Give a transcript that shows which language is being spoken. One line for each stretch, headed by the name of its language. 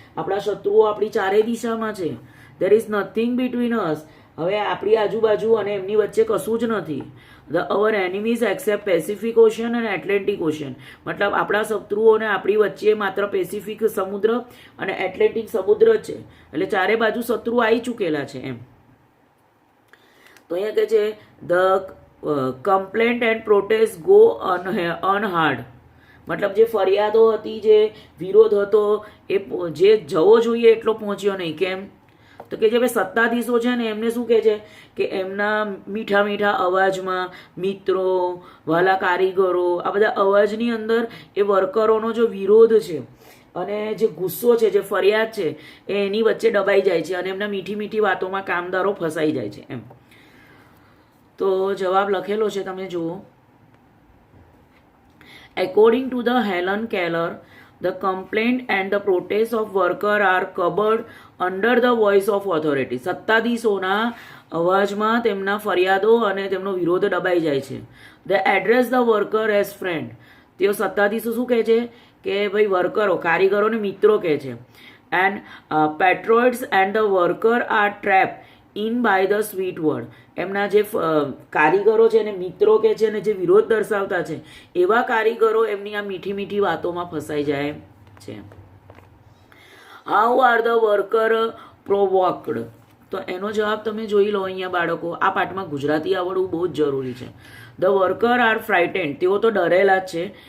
Gujarati: આપણા શત્રુઓ આપણી ચારે દિશામાં છે.
English: There is nothing between us.
Gujarati: હવે આપણી આજુબાજુ અને એમની વચ્ચે કશું જ નથી.
English: Our enemies accept Pacific Ocean and Atlantic Ocean.
Gujarati: મતલબ આપણા શત્રુઓને આપણી વચ્ચે માત્ર પેસિફિક સમુદ્ર અને એટલેન્ટિક સમુદ્ર જ છે, એટલે ચારે બાજુ શત્રુ આવી ચૂકેલા છે એમ. તો અહીંયા કહે છે
English: the complaint and protest go unheard,
Gujarati: મતલબ જે ફરિયાદો હતી, જે વિરોધ હતો, એ જે જવો જોઈએ એટલો પહોંચ્યો નહીં. કેમ? તો કે જે સત્તાધીશો છે ને, એમને શું કહે છે કે એમના મીઠા મીઠા અવાજમાં મિત્રો, વાલા કારીગરો, આ બધા અવાજની અંદર એ વર્કરોનો જો વિરોધ છે અને જે ગુસ્સો છે, જે ફરિયાદ છે, એ એની વચ્ચે દબાઈ જાય છે અને એમના મીઠી મીઠી વાતોમાં કામદારો ફસાઈ જાય છે એમ. તો જવાબ લખેલો છે, તમે જુઓ.
English: According to the Helen Keller, the complaint and the protest of worker are covered under the voice of authority.
Gujarati: સત્તાધીશોના અવાજમાં તેમના ફરિયાદો અને તેમનો વિરોધ દબાઈ જાય છે.
English: They address the worker as friend.
Gujarati: તેઓ સત્તાધીશો શું કહે છે કે ભાઈ વર્કરો, કારીગરોને મિત્રો કહે છે.
English: And patriots and the worker are trapped in by the sweet word.
Gujarati: એમના જે કારીગરો છે એને મિત્રો કહે છે અને જે વિરોધ દર્શાવતા છે એવા કારીગરો એમની આ મીઠી મીઠી વાતોમાં ફસાઈ જાય છે.
English: How are the worker provoked?
Gujarati: તો એનો જવાબ તમે જોઈ લો અહીંયા બાળકો. આ પાઠમાં ગુજરાતી આવડવું બહુ જ જરૂરી છે.
English: the worker are frightened,
Gujarati: તેઓ તો ડરેલા જ છે.